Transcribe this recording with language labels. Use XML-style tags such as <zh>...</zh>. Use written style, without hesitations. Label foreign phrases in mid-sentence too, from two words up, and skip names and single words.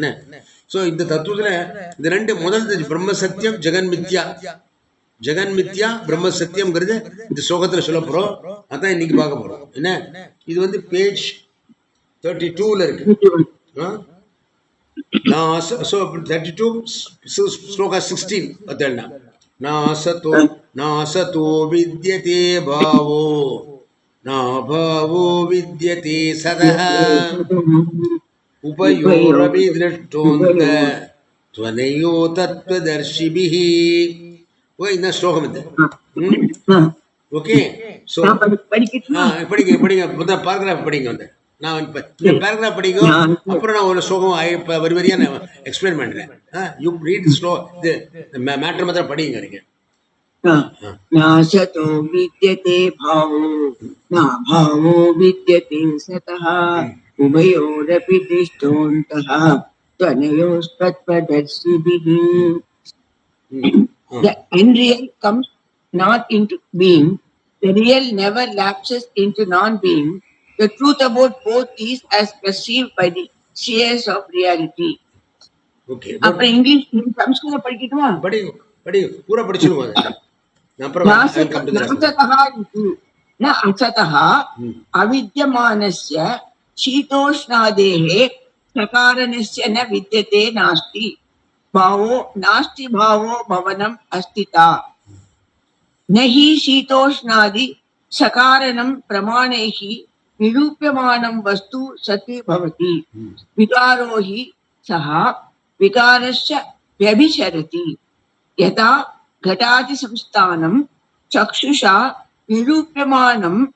<ta>சோ இந்த தத்துவத்துல இந்த ரெண்டு முதல்</ta> <sa>ब्रह्म सत्यं, जगन् मिथ्या. जगन् मिथ्या ब्रह्म सत्यम्</sa> <ta>இந்த ஸ்லோகத்துல சொல்ல போறோம். அதான் இன்னைக்கு பார்க்க போறோம். என்ன? இது வந்து பேஜ் 32ல இருக்கு.</ta> <sa>So 32 श्लोका 16 अदलना नासतो विद्यते भावो ना भावो विद्यते सदः उभयोरपि दृष्टोऽन्त त्वनयो तत्त्वदर्शिभिः.</sa> <hi>वो इन श्लोकम है.</hi> <en>okay so</en> <ta>படிங்க முதல் பாராகிராஃப் படிங்க. வந்து நான் பேராகிராஃப் படிங்க, அப்புறம் நான் ஒரு ஸ்லோகம் வரி வரியா நான் எக்ஸ்பிளைன் பண்றேன்.</ta> <en>you read slow,</en> <ta>மேட்டர் மாத்திரம் படிங்க. நீங்க</ta> <sa>नासतो विद्यते भावो न भावो विद्यते सतः उभयोरपि दृष्टोऽन्तः त्वनयोस्तत्त्वदर्शिभिः.</sa> <en>The unreal comes not into being. The real never lapses into non-being. The truth about both is as perceived by the seers of reality. Okay.</en> <ta>அப்புறம் இங்கிலீஷ் சம்ஸ்கிருதம் படிக்கட்டுமா? படிங்க பூரா படிச்சிடுவாங்க.</ta> <sa>न असतः अविद्यमानस्य शीतोष्णादेः सकारणस्य न विद्यते नास्ति भावो नास्ति भावो भवनम् अस्तिता न हि शीतोष्णादि सकारणं प्रमाणैः निरूप्यमानं वस्तु सति भवति विकारो हि सः विकारस्य व्यभिचरति यथा घटादि संस्थानं चक्षुषा निरूप्यमानं</sa>